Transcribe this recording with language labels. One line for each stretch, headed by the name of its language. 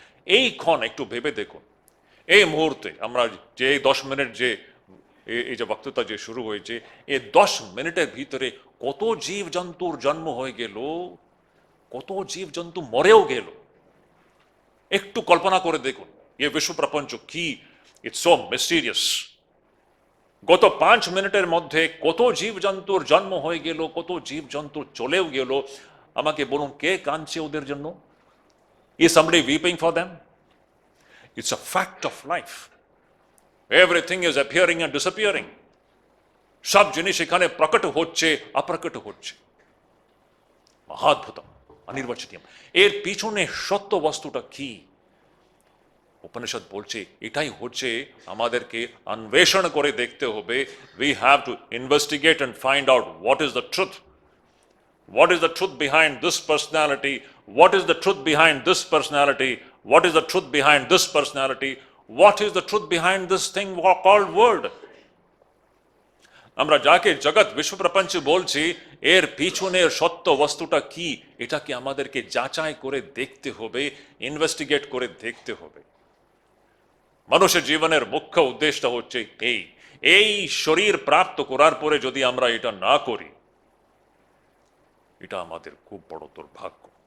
Bangla: এই ক্ষণ একটু ভেবে দেখুন, এই মুহূর্তে আমরা যে 10 মিনিট যে এই যে বক্তৃতা যে শুরু হয়েছে, এই 10 মিনিটের ভিতরে কত জীব জন্তুর জন্ম হয়ে গেল, কত জীব জন্তু মরেও গেল। একটু কল্পনা করে দেখুন, এই বিশ্ব প্রপঞ্চ কি,
English: It's so mysterious.
Bangla: গত 5 মিনিটের মধ্যে কত জীব জন্তুর জন্ম হয়ে গেল, কত জীব জন্তু চলেও গেল। আমাকে বলুন, কে কাঁদছে ওদের জন্য?
English: Is somebody weeping for them? It's a fact of life. Everything is appearing and disappearing.
Bangla: সব জিনিস এখানে প্রকট হচ্ছে, অপ্রকট হচ্ছে। মহাদ্ভুতম, অনির্বচনীয়। এর পিছনে সত্য বস্তুটা কি? উপনিষদ বলছে এটাই হচ্ছে আমাদেরকে অন্বেষণ করে দেখতে হবে।
English: We have to investigate and find out what is the truth. What is the truth behind this personality? What is the truth behind this personality? What is the truth behind this personality? What is the truth behind this thing called world?
Bangla: আমরা যাকে জগৎ বিশ্ব প্রপঞ্চ বলছি, এর পিছনের সত্য বস্তুটা কি এটাকে আমাদেরকে যাচাই করে দেখতে হবে, ইনভেস্টিগেট করে দেখতে হবে। মানুষের জীবনের মুখ্য উদ্দেশ্যটা হচ্ছে এই শরীর প্রাপ্ত করার পরে যদি আমরা এটা না করি, এটা আমাদের খুব বড় দুর্ভাগ্য।